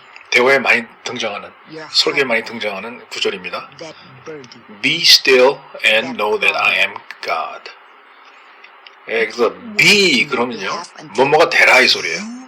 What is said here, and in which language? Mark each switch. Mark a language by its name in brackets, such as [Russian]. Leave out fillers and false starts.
[Korean] 대화에 많이 등장하는, 설교에 많이 등장하는 구절입니다. [English] Be still and know that I am God. [Korean] 그래서 be 그러면요, 뭐뭐가 되라 이 소리예요.